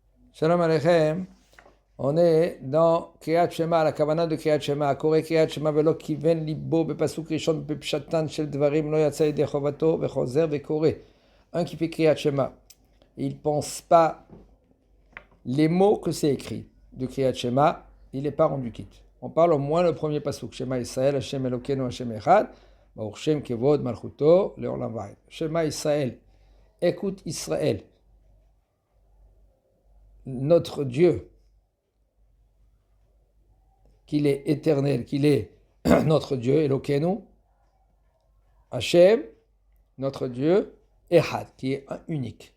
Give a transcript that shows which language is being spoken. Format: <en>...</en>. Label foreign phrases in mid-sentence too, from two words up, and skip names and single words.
<he>שלום עליכם.</he> <fr>On est dans</fr> <he>קריאת שמע,</he> <fr>la kavana de</fr> <he>קריאת שמע. קורא קריאת שמע ולא כיון לבו בפסוק ראשון בפשטן של דברים לא יצא ידי חובתו וחוזר וקורא.</he> <fr>Un qui fait</fr> <he>קריאת שמע,</he> <fr>il pense pas les mots que c'est écrit de</fr> <he>קריאת שמע,</he> <fr>il n'est pas rendu quitte. On parle au moins le premier pasuk.</fr> <he>שמע ישראל, השם אלוקינו, השם אחד, ברוך שם כבוד מלכותו, לעולם ועד. שמע ישראל,</he> <fr>écoute Israël, notre Dieu, qu'il est éternel, qu'il est notre Dieu,</fr> <he>אלוקינו, השם,</he> <fr>notre Dieu, Echad, qui est unique.</fr>